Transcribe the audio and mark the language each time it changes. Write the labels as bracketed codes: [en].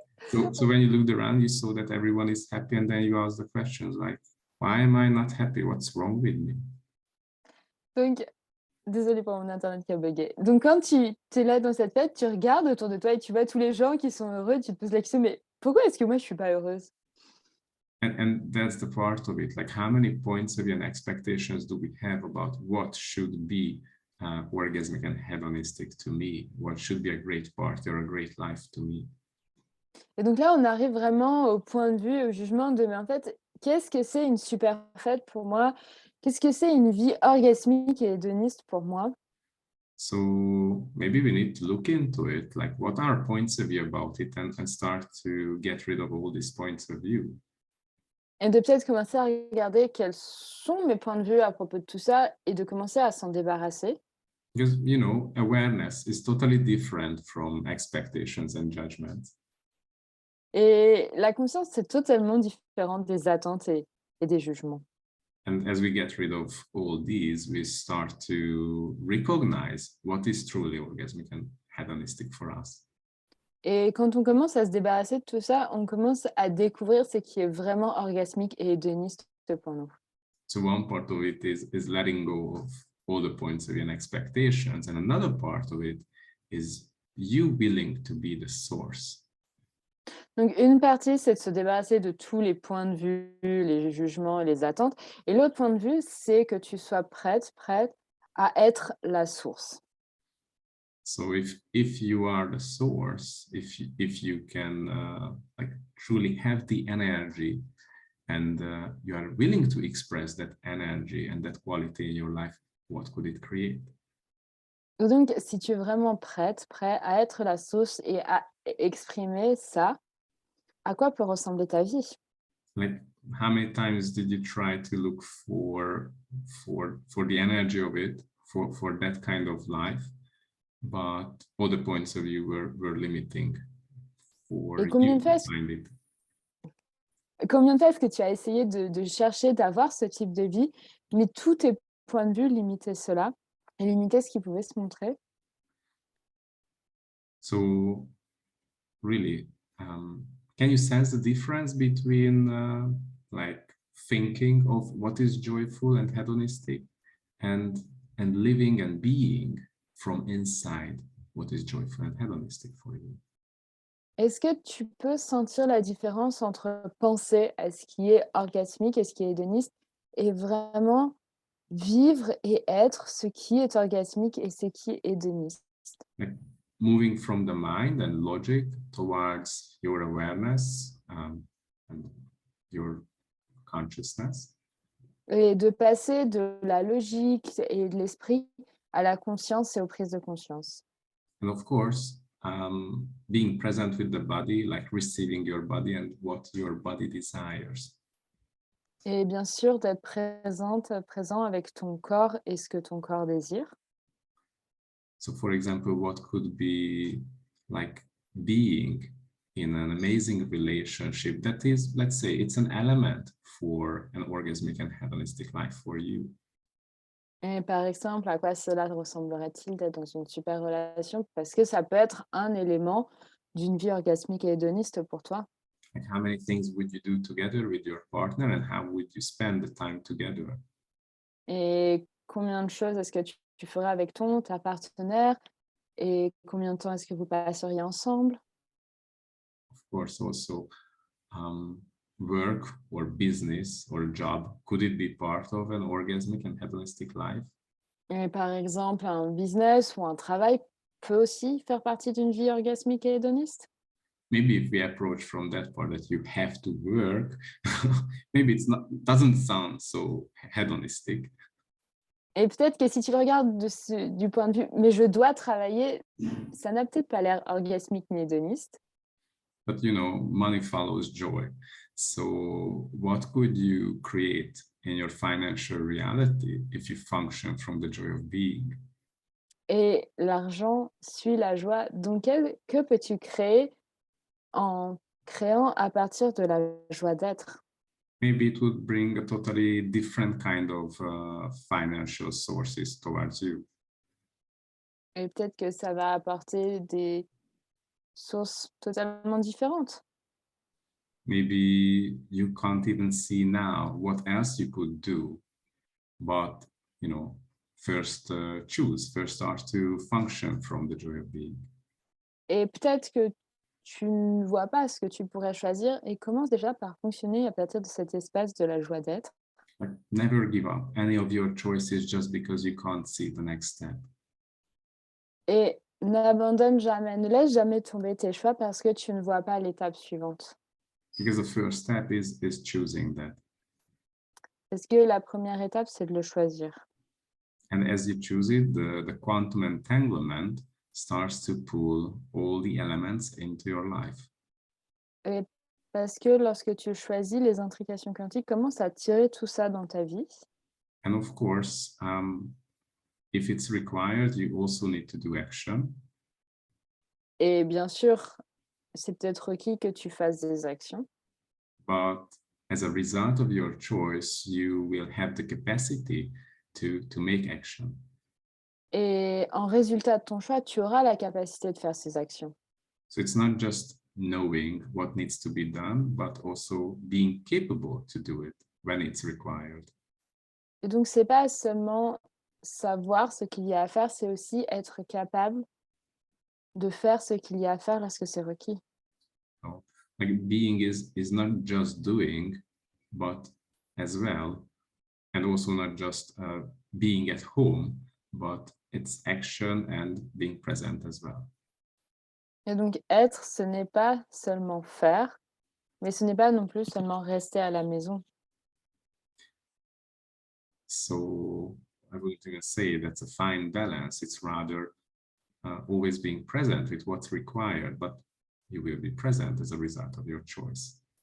[en] So when you looked around, you saw that everyone is happy, and then you asked the questions like, why am I not happy? What's wrong with me? [fr] Donc, désolée pour mon internet qui a bugué. Donc, quand tu es là dans cette fête, tu regardes autour de toi et tu vois tous les gens qui sont heureux, tu te poses la question, mais pourquoi est-ce que moi je suis pas heureuse? [en] And that's the part of it. Like, how many points of view and expectations do we have about what should be orgasmic and hedonistic to me? What should be a great party or a great life to me? [fr] Et donc là, on arrive vraiment au point de vue, au jugement de, mais en fait, qu'est-ce que c'est une super fête pour moi? Qu'est-ce que c'est une vie orgasmique et hédoniste pour moi? [en] So maybe we need to look into it. Like, what are points of view about it, and start to get rid of all these points of view. [fr] Et de peut-être commencer à regarder quels sont mes points de vue à propos de tout ça et de commencer à s'en débarrasser. [en] Because, you know, awareness is totally different from expectations and judgments. [fr] Et la conscience, c'est totalement différent des attentes et des jugements. [en] And as we get rid of all these, we start to recognize what is truly orgasmic and hedonistic for us. [fr] Et quand on commence à se débarrasser de tout ça, on commence à découvrir ce qui est vraiment orgasmique et hédoniste pour nous. [en] So one part of it is letting go of all the points of view and expectations. And another part of it is you willing to be the source. [fr] Donc, une partie, c'est de se débarrasser de tous les points de vue, les jugements et les attentes. Et l'autre point de vue, c'est que tu sois prête à être la source. [en] So if you are the source, if you can like truly have the energy and you are willing to express that energy and that quality in your life, what could it create? [fr] Donc, si tu es vraiment prêt à être la source et à exprimer ça, à quoi peut ressembler ta vie? [en] Like, how many times did you try to look for the energy of it, for that kind of life, but all the points of view were limiting for [fr] Et combien [en] you [fr] de fois [en] to find it? [fr] est-ce que tu as essayé de chercher, d'avoir ce type de vie, mais tous tes points de vue limitaient cela et limitaient ce qui pouvait se montrer? [en] So really, can you sense the difference between like thinking of what is joyful and hedonistic and living and being from inside what is joyful and hedonistic for you? [fr] Est-ce que tu peux sentir la différence entre penser à ce qui est orgasmique et ce qui est hédoniste et vraiment vivre et être ce qui est orgasmique et ce qui est hédoniste? [en] Like moving from the mind and logic towards your awareness and your consciousness. [fr] Et de passer de la logique et de l'esprit à la conscience et aux prises de conscience. [en] And of course, being present with the body, like receiving your body and what your body desires. [fr] Et bien sûr, d'être présent avec ton corps et ce que ton corps désire. [en] So for example, what could be like being in an amazing relationship that is, let's say, it's an element for an orgasmic and hedonistic life for you. [fr] Et par exemple, à quoi cela ressemblerait-il d'être dans une super relation? Parce que ça peut être un élément d'une vie orgasmique et hédoniste pour toi. [en] Like how many things would you do together with your partner and how would you spend the time together? [fr] Et combien de choses est-ce que tu ferais avec ta partenaire? Et combien de temps est-ce que vous passeriez ensemble? [en] Of course, also work or business or job, could it be part of an orgasmic and hedonistic life? [fr] Et par exemple, un business ou un travail peut aussi faire partie d'une vie orgasmique et hédoniste? [en] Maybe if we approach from that part that you have to work, maybe doesn't sound so hedonistic. [fr] Et peut-être que si tu le regardes du point de vue « mais je dois travailler », ça n'a peut-être pas l'air orgasmique ni hédoniste. [en] But you know, money follows joy. So what could you create in your financial reality if you function from the joy of being? [fr] Et l'argent suit la joie. Donc, que peux-tu créer en créant à partir de la joie d'être? [en] Maybe it would bring a totally different kind of financial sources towards you. [fr] Et peut-être que ça va apporter des sources totalement différentes. [en] Maybe you can't even see now what else you could do, but you know, first first start to function from the joy of being. [fr] Et peut-être que tu ne vois pas ce que tu pourrais choisir et commence déjà par fonctionner à partir de cet espace de la joie d'être. [en] Like, never give up any of your choices just because you can't see the next step. [fr] Et n'abandonne jamais, ne laisse jamais tomber tes choix parce que tu ne vois pas l'étape suivante. [en] Because the first step is choosing that. [fr] Parce que la première étape, c'est de le choisir. [en] And as you choose it, the quantum entanglement starts to pull all the elements into your life. [fr] Et parce que lorsque tu choisis, les intrications quantiques commencent à tirer tout ça dans ta vie. [en] And of course, if it's required, you also need to do action. [fr] Et bien sûr, c'est peut-être requis que tu fasses des actions. [en] But as a result of your choice, you will have the capacity to make action. [fr] Et en résultat de ton choix, tu auras la capacité de faire ces actions. [en] So it's not just knowing what needs to be done, but also being capable to do it when it's required. [fr] Et donc, c'est pas seulement savoir ce qu'il y a à faire, c'est aussi être capable de faire ce qu'il y a à faire lorsque c'est requis. [en] So, like being is not just doing, but as well, and also not just being at home, but it's action and being present as well. [fr] Et donc, être, ce n'est pas seulement faire, mais ce n'est pas non plus seulement rester à la maison. [en] So I wouldn't even say that's a fine balance. It's rather always being present with what's required, but you will be present as a result of your choice.